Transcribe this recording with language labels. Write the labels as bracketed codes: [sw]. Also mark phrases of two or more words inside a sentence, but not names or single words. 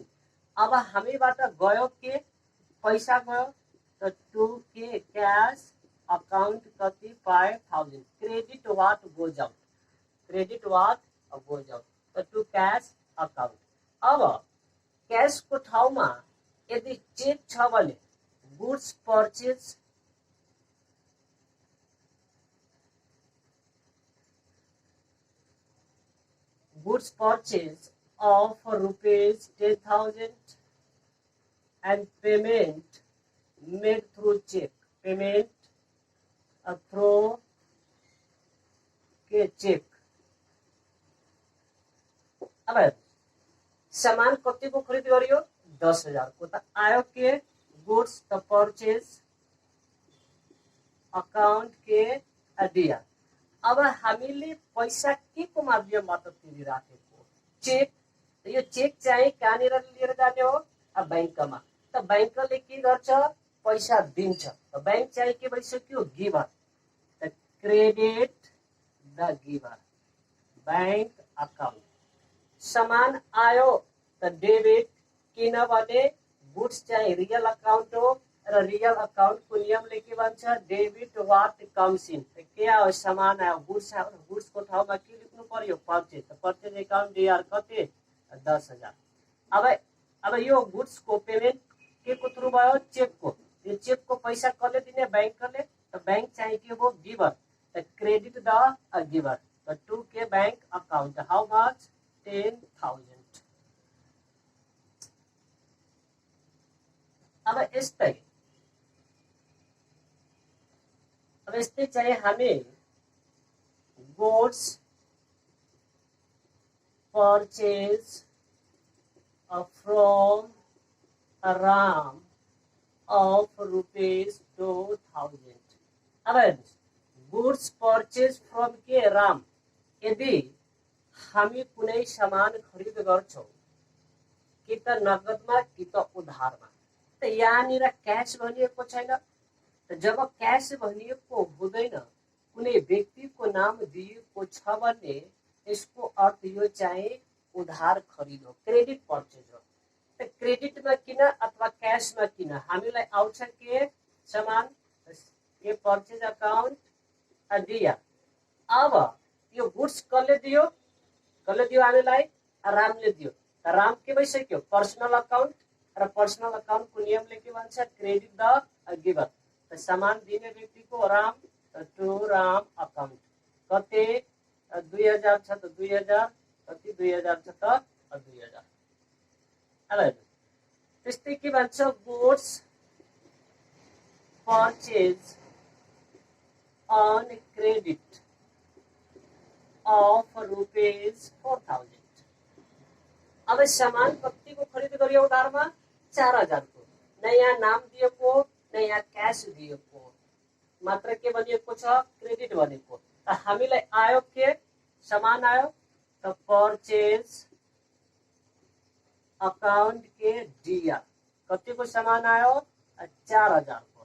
[ne] अब हामीबाट गयो के पैसा गयो त टु के [en] cash account [ne] कति 5,000। [en] credit what goes out, credit what goes out to cash account. [ne] अब कैश को ठाउँमा यदि चेक छ भने [en] goods purchase of rupees 10,000 and payment made through check. Payment through check. [ne] अब सामान कति को खरीद गरियो 10,000 को त आयो के गुड्स त [en] purchase account [ne] के दिया। अब हामीले पैसा के को माध्यमबाट तिरिराखेको चेक। यो चेक चाहिँ कहाँनिर लिएर जाने हो अब बैंकमा। त बैंकले के गर्छ पैसा दिन्छ। त बैंक चाहिँ के भइसक्यो गिभर। [en] त credit the giver bank account. [ne] सामान आयो त डेबिट किनभने गुड्स चाहिँ [en] real account [ne] हो र [en] real account [ne] को नियमले के भन्छ [en] debit what comes in. [ne] त के आयो सामान आयो गुड्स को ठाउँमा के लेख्नु पर्यो परचेज। त [en] purchase account Dr [ne] कति 10,000। अब यो गुड्स को पेमेंट के को थ्रू भयो चेक को। यो चेक को पैसा कसले दिने बैंकले। त बैंक चाहिँ के हो गिभर। त [en] credit the giver. त टु के bank account how much 10,000। [ne] अब यस्तै चाहिँ हामी [en] goods purchase from राम of rupees 2,000। अब goods purchase from के राम। [ne] यदि हामी कुनै सामान खरिद गर्छौं कि त नगदमा कि त उधारमा त यहाँनिर क्याश भनिएको छैन। त जब क्याश भनिएको हुँदैन कुनै व्यक्तिको नाम दिएको छ भने यसको अर्थ यो चाहिँ उधार खरिद हो [en] credit purchase [ne] हो। त क्रेडिटमा किन अथवा क्याशमा किन हामीलाई आउँछ के सामान ये [en] purchase account [ne] दिया। अब यो गुड्स कसले दियो हामीलाई रामले दियो। त राम के भइसक्यो [en] personal account [ne] र [en] personal account [ne] को नियमले के भन्छ [en] credit the giver. [ne] त सामान दिने व्यक्तिको राम [en] to Ram account [ne] कति 2,000 छ त 2,000 कति 2,000 छ त 2,000। अब त्यस्तै के भन्छ [en] goods purchase on credit of rupees 4,000। [ne] अब सामान कति को खरीद गरियो उधारमा 4,000 को। नयाँ नाम दिएको नयाँ क्याश दिएको मात्र के भनिएको छ क्रेडिट भनेको। त हामीलाई आयो के सामान आयो त [en] purchase account [ne] के डीआर कति को सामान आयो 4,000 को।